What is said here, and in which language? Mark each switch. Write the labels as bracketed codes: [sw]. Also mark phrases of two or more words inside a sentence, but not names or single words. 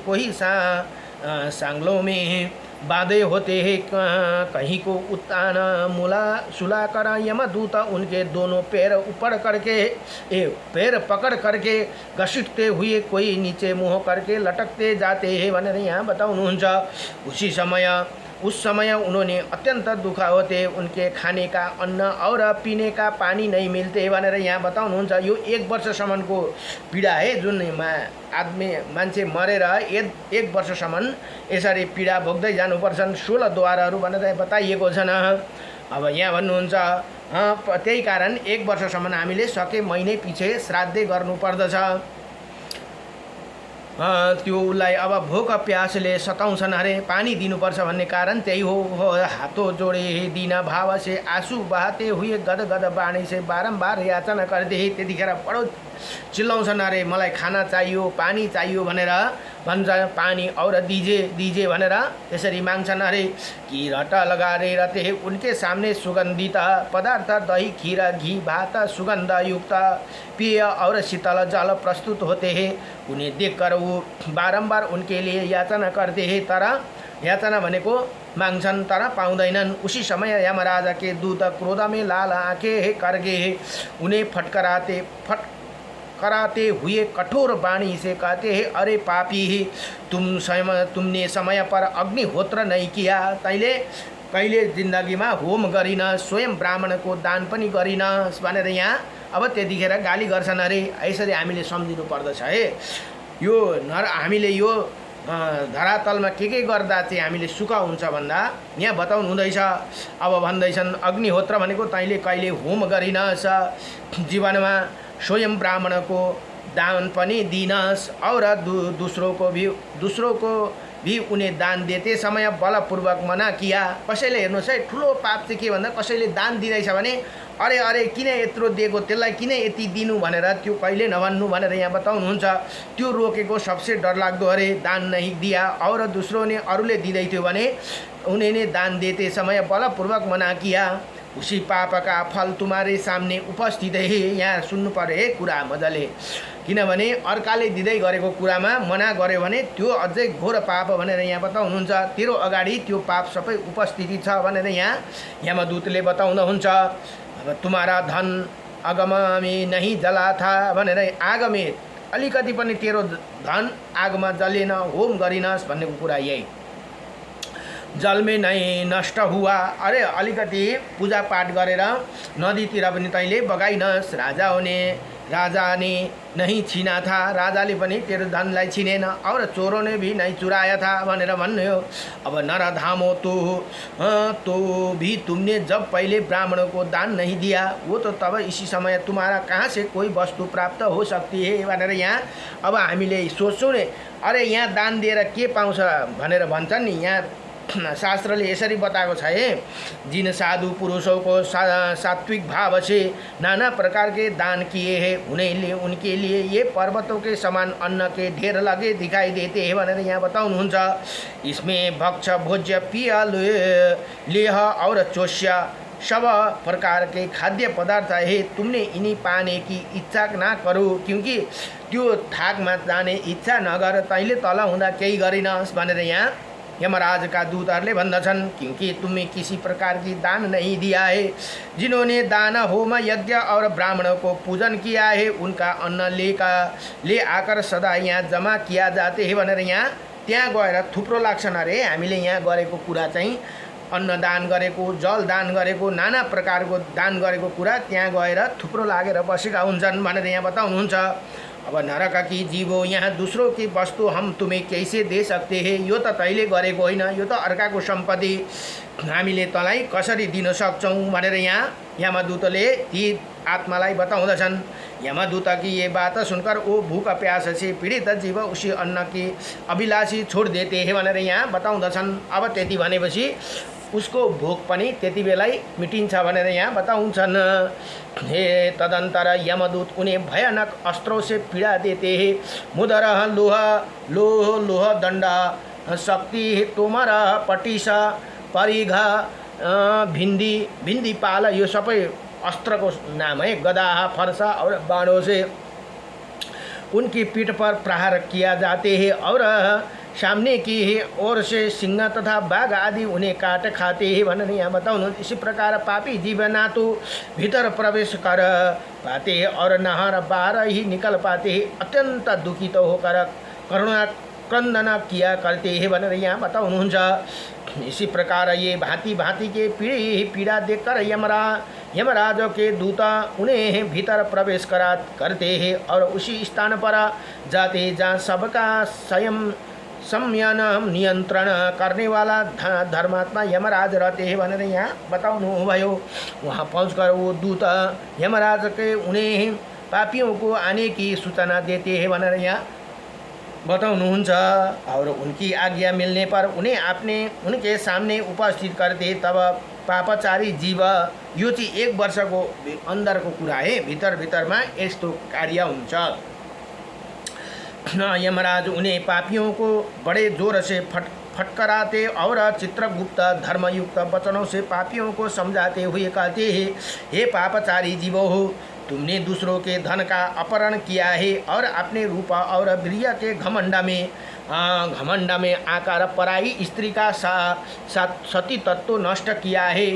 [hi] कोई सांगलों में बांधे होते हैं, कहीं को उत्तान मूला सुलाकर यमदूत उनके दोनों पैर ऊपर करके पैर पकड़ करके घसीटते हुए कोई नीचे मुँह करके लटकते जाते हैं [ne] भनेर यहाँ बताउनुहुन्छ। [hi] उस समय उन्होंने अत्यंत दुख होते, उनके खाने का अन्न और पीने का पानी नहीं मिलते [ne] भनेर यहाँ बताउनुहुन्छ। यो 1 वर्षसम्मको पीडा है जुन मान्छे मरेर 1 वर्षसम्म यसरी पीडा भोग्दै जानुपर्छन् 16 द्वारहरू भनेर बताइएको छन्। अब यहाँ भन्नुहुन्छ त्यही कारण 1 वर्षसम्म हामीले सके महिनै पछि श्राद्धै गर्नुपर्दछ। त्यो उसलाई अब भोक प्यासले सताउँछन् अरे, पानी दिनुपर्छ भन्ने कारण त्यही हो। [hi] हाथों जोड़े दिन भाव से आंसू बहाते हुए गदगद बाणी से बारंबार याचना करते। [ne] त्यतिखेर बडो चिल्लाउँछन् अरे मलाई खाना चाहियो पानी चाहियो भनेर भन्छ। [hi] पानी और दीजे [ne] भनेर त्यसरी माग्छन् अरे। [hi] की रट लगाए रहते हैं उनके सामने सुगंधित पदार्थ दही खीर घी भात सुगंध युक्त पेय और शीतल जल प्रस्तुत होते हैं। उन्हें देखकर वो बारंबार उनके लिए याचना करते हैं, [ne] तर याचना भनेको माग्छन् तर पाउँदैनन्। [hi] उसी समय यमराजा के दूत क्रोध में लाल आंखें करके उन्हें फटकराते हुए कठोर वाणी से कहते हैं, अरे पापी तुमने समय पर अग्निहोत्र नहीं किया, [ne] तैले कहिले जिन्दगीमा होम गरिन, स्वयं ब्राह्मणको दान पनि गरिन भनेर यहाँ अब त्यतिखेर गाली गर्छन् अरे। यसरी हामीले सम्झिनु पर्दछ है। यो हामीले यो धरातलमा के गर्दा चाहिँ हामीले सुख हुन्छ भन्दा यहाँ बताउनु हुँदैछ। अब भन्दैछन् अग्निहोत्र भनेको तैँले कहिले होम गरिनस्, जीवनमा स्वयं ब्राह्मणको दान पनि दिनस् [hi] और दूसरों को भी उन्हें दान देते समय बलपूर्वक मना किया। [ne] कसैले हेर्नुहोस् है ठुलो पाप चाहिँ के भन्दा कसैले दान दिँदैछ भने अरे किन यत्रो दिएको, त्यसलाई किन यति दिनु भनेर त्यो कहिले नभन्नु भनेर यहाँ बताउनुहुन्छ। त्यो रोकेको [hi] सबसे [ne] डरलाग्दो अरे [hi] दान नहीं दिया और दूसरों ने [ne] अरूले दिँदै थियो भने [hi] उन्हें दान देते समय बलपूर्वक मना किया। उसी पाप का फल तुम्हारे सामने उपस्थित है। [ne] यहाँ सुन्नु पर्यो है कुरा मजाले, किनभने अर्काले दिँदै गरेको कुरामा मना गर्यो भने त्यो अझै घोर पाप भनेर यहाँ बताउनुहुन्छ। तेरो अगाडि त्यो पाप सबै उपस्थिति छ भनेर यहाँ यमदूतले बताउनुहुन्छ। [hi] अब तुम्हारा धन आग में नहीं जला था [ne] भनेर [hi] आग में [ne] अलिकति पनि तेरो धन आगमा जलेन, होम गरिनस् भन्नेको कुरा यही। [hi] जलमे नै नष्ट हुआ, [ne] अरे अलिकति पूजापाठ गरेर नदीतिर पनि तैँले बगाइनस्। [hi] राजा ने नहीं छीना था, [ne] राजाले पनि तेरो धनलाई छिनेन। [hi] और चोरों ने भी नहीं चुराया था [ne] भनेर भन्ने हो। [hi] अब नरधामो तो भी तुमने जब पहले ब्राह्मणों को दान नहीं दिया, वो तो तब इसी समय तुम्हारा कहाँ से कोई वस्तु प्राप्त हो सकती है [ne] भनेर यहाँ अब हामीले सोच्छौँ नि। अरे यहाँ दान दिएर के पाउँछ भनेर भन्छन् नि। यहाँ शास्त्रले यसरी बताएको छ है, [hi] जिन साधु पुरुषों को सात्विक भाव से नाना प्रकार के दान किए हैं उनके लिए ये पर्वतों के समान अन्न के ढेर लगे दिखाई देते हैं [ne] भनेर यहाँ बताउनुहुन्छ। [hi] इसमें भक्ष भोज्य पिय लेह और चोष्य सब प्रकार के खाद्य पदार्थ है। तुमने इन्हीं पाने की इच्छा ना करो, क्योंकि [ne] त्यो थाकमा जाने इच्छा नगर तैँले तल हुँदा केही गरिनस् भनेर यहाँ यमराज का दूतहरूले भन्दछन्। [hi] क्योंकि तुम्हें किसी प्रकार की दान नहीं दिया है। जिन्होंने दान होम यज्ञ और ब्राह्मणों को पूजन किया है उनका अन्न ले आकर सदा यहाँ जमा किया जाते हैं [ne] भनेर यहाँ त्यहाँ गएर थुप्रो लाग्छन्। अरे हामीले यहाँ गरेको कुरा चाहिँ अन्न दान गरेको, जल दान गरेको, नाना प्रकारको दान गरेको कुरा त्यहाँ गएर थुप्रो लागेर बसेका हुन्छन् भनेर यहाँ बताउनुहुन्छ। [hi] अब नरक की जीवो, यहाँ दूसरों की वस्तु हम तुम्हें कैसे दे सकते हैं, [ne] यो त तैँले गरेको होइन, यो त अर्काको सम्पत्ति, हामीले तँलाई कसरी दिन सक्छौँ भनेर यहाँ यमदूतले ती आत्मालाई बताउँदछन्। [hi] यमदूत की ये बात सुनकर वो भूख प्यास से पीड़ित जीव उसी अन्न की अभिलाषी छोड़ देते हैं [ne] भनेर यहाँ बताउँदछन्। अब त्यति भनेपछि उसको भोक पनि त्यति बेलै मिटिन्छ भनेर यहाँ बताउँछन्। [hi] हे तदंतर यमदूत उन्हें भयानक अस्त्रों से पीड़ा देते हैं। मुदर लोह दंडा शक्ति तोमर पटिसा परिघा भिंदी पाल, [ne] यो सबै [hi] अस्त्र को नाम है। गदा फरसा और बाणों से उनकी पीठ पर प्रहार किया जाते हैं और सामने की ओर से सिंह तथा बाघ आदि उन्हें काट खाते हैं [ne] भनेर यहाँ बताउनु। [hi] इसी प्रकार पापी जीव ना तो भीतर प्रवेश कर पाते हैं और नहर बाहर ही निकल पाते हैं। अत्यंत दुखित होकर करुणा क्रंदन किया करते हैं [ne] भनेर यहाँ बताउनुहुन्छ। [hi] इसी प्रकार ये भांति भांति के पीड़ा देखकर यमराज के दूत उन्हें भीतर प्रवेश करते हैं और उसी स्थान पर जाते जहाँ सबका संयम नियंत्रण करने वाला धर्मात्मा यमराज रहते हैं [ne] भनेर यहाँ बताउनु भयो। [hi] वहाँ पहुँचकर वो दूत यमराज के उन्हें पापियों को आने की सूचना देते हैं [ne] भनेर यहाँ बताउनुहुन्छ। [hi] और उनकी आज्ञा मिलने पर उन्हें उनके सामने उपस्थित करते। तब पापचारी जीव, [ne] यो चाहिँ 1 वर्षको अंदरको कुरा है, भित्रमा यस्तो कार्य हुन्छ। [hi] यमराज उन्हें पापियों को बड़े जोर से फटकराते और चित्रगुप्त धर्मयुक्त वचनों से पापियों को समझाते हुए कहते हैं, हे पापचारी जीवो हो, तुमने दूसरों के धन का अपहरण किया है और अपने रूप और वीर्य के घमंड में आकर पराई स्त्री का सती तत्व नष्ट किया है।